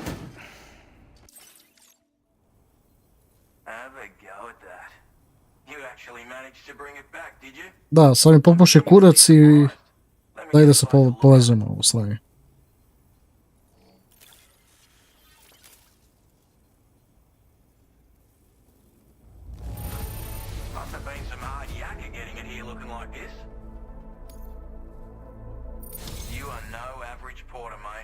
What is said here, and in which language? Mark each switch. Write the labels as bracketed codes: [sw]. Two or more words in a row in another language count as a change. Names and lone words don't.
[en] Have a go at that. You actually managed to bring it back, did you? [sr] Da, sad mi popuši kurac i daj da se povezujemo ovo slavi. [en] Must have been some hard yakka getting it here looking like this. You are no average porter, mate.